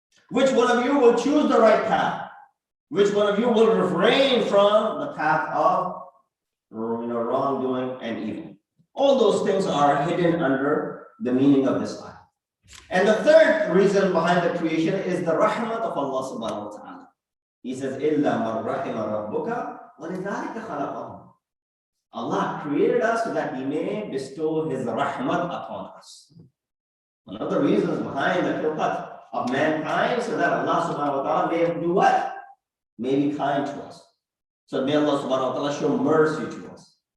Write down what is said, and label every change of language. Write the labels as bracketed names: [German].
[English] Which one of you will choose the right path? Which one of you will refrain from the path of wrongdoing and evil? All those things are hidden under the meaning of this ayah. And the third reason behind the creation is the rahmat of Allah subhanahu wa ta'ala. He says, [Arabic] إِلَّا مَنْ رَحِمَ رَبُّكَ وَلِذَلِكَ خَلَقَهُمْ. [English] Allah created us so that He may bestow His rahmat upon us. One of the reasons behind the khilqat of mankind, so that Allah subhanahu wa ta'ala may do what? May be kind to us. So may Allah subhanahu wa ta'ala show mercy to us.